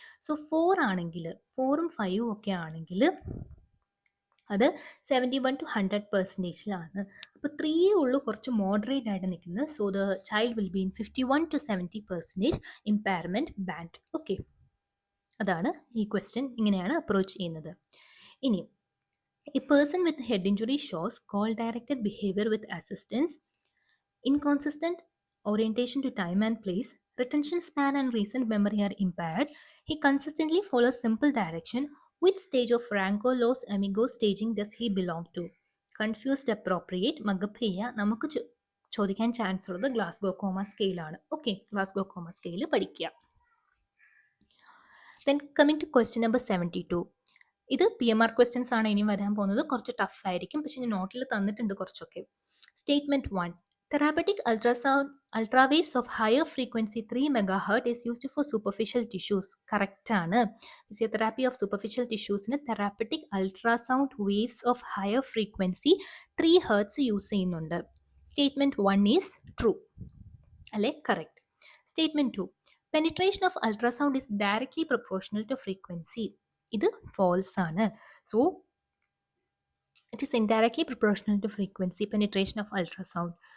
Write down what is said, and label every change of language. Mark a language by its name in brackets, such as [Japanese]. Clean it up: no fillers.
[Malayalam] So 4 ആണെങ്കിൽ, 4ഉം 5ഉം ഒക്കെ ആണെങ്കിൽ അത് 71-100%. അപ്പോൾ 3 ഉള്ളൂ കുറച്ച് മോഡറേറ്റ് ആയിട്ട് നിൽക്കുന്നത്. [English] So the child will be in 51-70% impairment band. [Malayalam] Okay, അതാണ് ഈ ക്വസ്റ്റ്യൻ. ഇങ്ങനെയാണ് അപ്രോച്ച് ചെയ്യുന്നത്. [English] ഇനി a person with head injury shows goal directed behaviour with assistance, inconsistent orientation to time and place, retention span and recent memory are impaired. He consistently follows simple direction. Which stage of Franco Los Amigos staging does he belong to? Confused, appropriate, മഗപ്പയ്യ. [Malayalam] നമുക്ക് ചോദിക്കാൻ chance ഉള്ളത് Glasgow comma സ്കെയിലാണ്. Okay, Glasgow comma scale പഠിക്കുക. [English] Then coming to question number 72. [Malayalam] ഇത് PMR questions ആണ് ഇനി വരാൻ പോകുന്നത്. കുറച്ച് ടഫ് ആയിരിക്കും, പക്ഷെ ഞാൻ നോട്ടിൽ തന്നിട്ടുണ്ട് കുറച്ചൊക്കെ. Statement 1. [English] Therapeutic ultrawaves of higher frequency 3 MHz is used for superficial tissues. [Malayalam] Correct ആണ്. Physiotherapy of superficial ടിഷ്യൂസിന് therapeutic ultrasound waves of higher frequency 3 Hz use ചെയ്യുന്നുണ്ട്. [English] statement 1 is true [Malayalam] അല്ലെ? Correct. Statement 2. [English] Penetration of ultrasound is directly proportional to frequency. [Malayalam] ഇത് false ആണ്. [English] So it is indirectly proportional to frequency penetration of ultrasound.